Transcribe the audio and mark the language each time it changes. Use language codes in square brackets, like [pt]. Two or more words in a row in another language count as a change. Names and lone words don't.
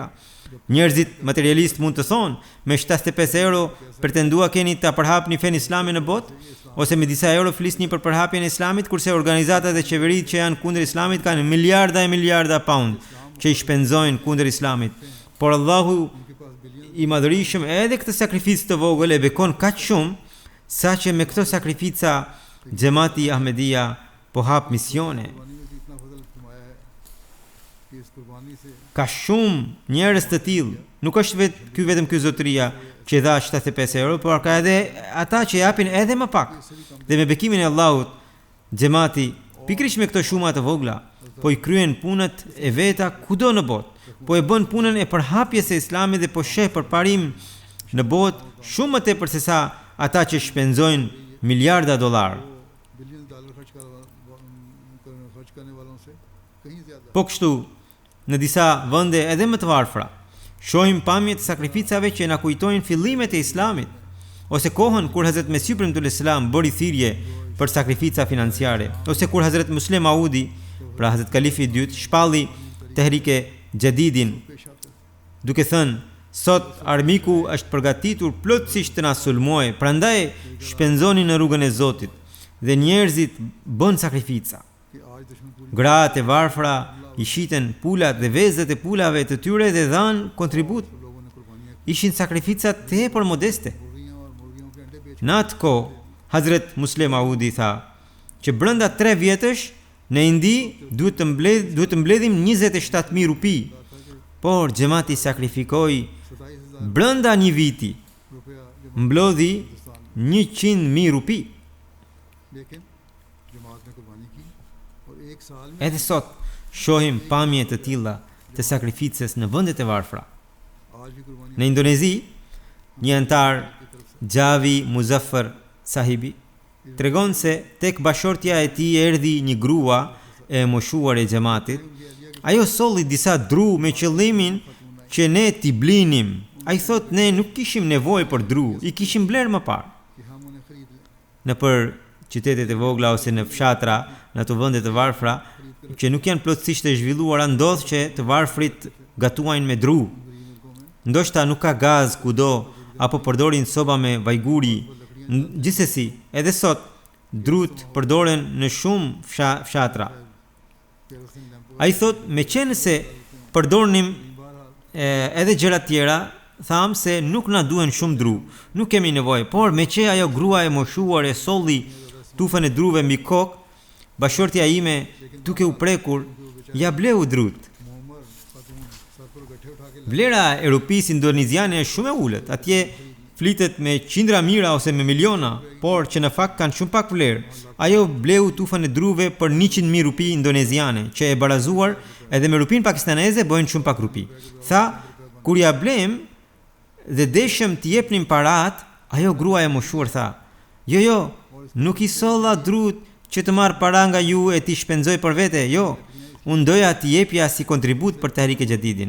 [sq] Njerëzit materialist mund të thonë, me 75 euro pretendua keni ta përhapni fen islamin në botë, ose me disa euro flisni për përhapjen e islamit, kurse organizatat dhe qeveritë që janë kundër islamit kanë miliarda e miliarda pound që I shpenzojnë kundër islamit. Por Allahu I madhrishëm edhe këtë sakrificë të vogël e bekon kaq shumë, saqë me këto sakrifica xhamati Ahmedia po hap misione. [ur] کہ اس قربانی سے [sq] Ka shumë njerëz të tillë. Nuk është vetëm ky zotëria që dha 75 euro, por ka edhe ata që japin edhe më pak. Dhe me bekimin e Allahut, xhamati pikërisht me këto shuma të vogla, po I kryen punët e veta kudo në botë. Po e bën punën e përhapjes së Islamit dhe po sheh përparim në botë shumë më tepër se sa ata që shpenzojnë miliarda dollar. [ur] بلین ڈالر خرچ کرنے والوں سے کہیں زیادہ [sq] Po kështu, në disa vende edhe më të varfra, shohim pamje të sakrificave që na kujtojnë fillimet e Islamit, ose kohën kur Hazrat Mesih premtues Islam bëri thirrje për sakrifica financiare, ose kur Hazrat Musleh Maudi, pra Hazrat Kalifi I dytë, shpalli Tehrike Jadidin, duke thënë, sot armiku është përgatitur plotësisht të na sulmojë, prandaj shpenzoni në rrugën e Zotit, dhe njerëzit bën sakrifica. [ur] کہ آج دشمن پوری [sq] Gratë e varfra I shiten pulat dhe vezët e pulave të tyre dhe dhanë kontribut. [ur] لوگوں نے قربانیاں [sq] Ishin sakrifica tepër modeste. [ur] مرغیاں اور مرغیوں کے انڈے بیچ [sq] Në atë kohë, Hazret Musleh Maudi tha që brenda 3 vjetësh në Indi duhet të mbledhim 27.000 rupi, por xhamati sakrifikoi 27,000 brenda një viti [ur] रुपया [sq] mblodhi 100.000 rupi. [ur] لیکن جماعت نے قربانی کی اور ایک سال میں [sq] Edhe sot shohim pamje të tilla të sakrificës në vendet e varfra. [ur] آج بھی قربانی [sq] Në Indonezi, një antar Javi Muzaffar Sahibi tregon se tek bashortja e tij erdhi një grua e moshuar e xhamatit. Ajo solli disa dru me qëllimin që ne t'i blinim. Ai thot ne nuk kishim nevojë për dru, I kishim bler më parë. [ur] کہ ہم انہیں خرید لیں [sq] Në për qytetet e vogla ose në fshatra, në ato vende të varfra që nuk janë plotësisht të zhvilluara, ndodh që të varfrit gatuajnë me dru. Ndoshta nuk ka gaz kudo apo përdorin soba me vajguri. Gjithsesi, edhe sot drut përdoren në shumë fshatra. [ur] کیروسین لیمپوں [sq] Ai thot me qenë se përdornim [ur] बहरहाल [sq] edhe gjëra tjera, tham se nuk na duhen shumë dru. Nuk kemi nevojë, por me që ajo grua e moshuar e solli tufën e druve mbi kokë, bashortja ime duke u prekur ja bleu drut. [ur] محمد خاتون سر پر گٹھے اٹھا کے [sq] Vlera e rupisë indoneziane është shumë e ulët. Atje flitet me qindra mijëra ose me miliona, por që në fakt kanë shumë pak vlerë. Ajo bleu tufën e druve për 100.000 rupi indoneziane, që e barazuar edhe me rupin pakistaneze bëjnë shumë pak rupi. Tha, kur ja blem dhe deshëm t'i jepnim parat, ajo grua e moshuar tha, jo, nuk I solla drut që të marr para nga ju e t'i shpenzoj për vete, jo, unë doja t'i jepja si kontribut për Tehrike Jadidin.